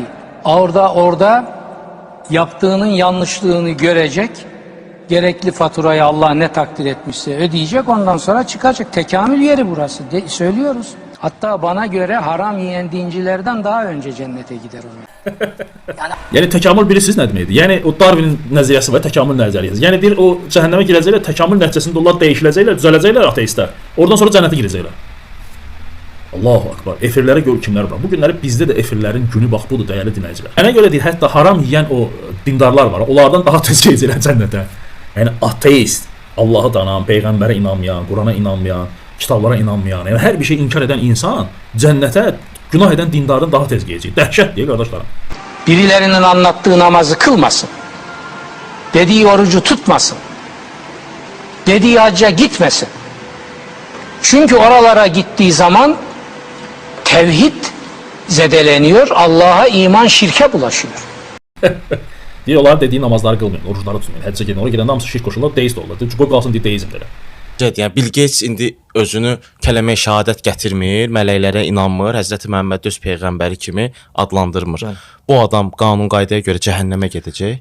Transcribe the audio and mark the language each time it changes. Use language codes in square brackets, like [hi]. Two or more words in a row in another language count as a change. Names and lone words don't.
[tr] Orada yaptığının yanlışlığını görecek. Gerekli faturayı Allah ne takdir etmişse ödeyecek. Ondan sonra çıkacak. Tekamül yeri burası. Söylüyoruz. Hatta bana göre haram yiyen dincilerden daha önce cennete gider o. [az] Yəni təkamül bilirsiniz nə deməkdir? Yəni o Darwinin nəzəriyyəsi və təkamül nəzəriyyəsi. Yəni bir o cəhənnəmə girəcəklər, təkamül nəticəsində onlar dəyişiləcəklər, düzələcəklər ateistlər. Oradan sonra cənnətə girəcəklər. [ar] Allahu akbar. [az] Efirlərə gör kimlər var. Bu günləri bizdə də efirlərin günü bax budur dəyərli dinləyicilər. Mənə görə deyil, hətta haram yeyən o dindarlar var. Onlardan daha tez gedəcəklər cənnətə. Yəni ateist, Allah'a danan, peyğəmbərə inanmayan, Qurana inanmayan, kitablara inanmayan, yəni hər bir şey inkar edən insan cənnətə günah edən dindardan daha tez gedəcək. Dəhşət deyə qardaşlarım. [tr] Birilerinin anlattığı namazı kılmasın. Dediği orucu tutmasın. Dediği hacca gitmesin. Çünkü oralara gittiği zaman tevhid zedeleniyor, Allah'a iman şirke bulaşıyor. [az] Deyir, onlar dediyi namazları qılmayın, oruçları tutmayın, həccə gedin. Oraya gedəndə hamısı şirk qoşurlar, deist olurlar. Qoy qalsın deyə deizmdir. Yəni Bill Gates indi özünü kələmə-i şahadət gətirmir, mələklərə inanmır, Həzrəti Məhəmməd öz peyğəmbəri kimi adlandırmır. Bu adam qanun qaydaya görə cəhənnəmə gedəcək.